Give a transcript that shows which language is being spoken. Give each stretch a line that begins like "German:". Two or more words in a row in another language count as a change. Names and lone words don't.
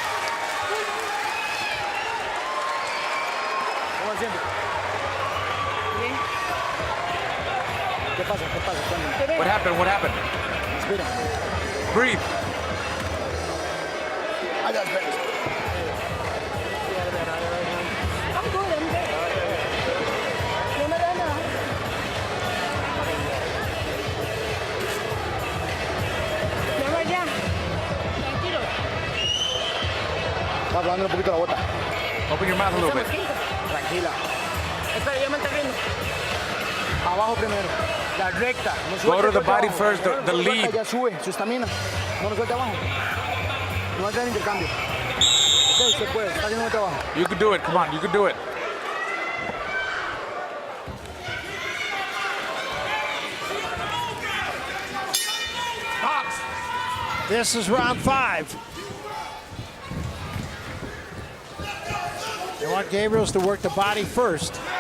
English: What happened? What happened? Breathe. I got better. I'm good.
Spanish: No me da nada. Ya va ya. Tranquilo. Está hablando un poquito la bota.
English: Open your mouth a little bit.
Spanish: Tranquila. Espera, ya me está viendo. Abajo primero. La recta. No
English: Go to
Spanish: suelte
English: the body
Spanish: abajo.
English: first, the
Spanish: No
English: lead.
Spanish: suelta, ya sube su estamina. No lo suelte abajo. No entra en intercambio. Ok, se puede. Está haciendo un trabajo.
English: You can do it. Come on, you can do it. This is round 5. They want Gabriels to work the body first.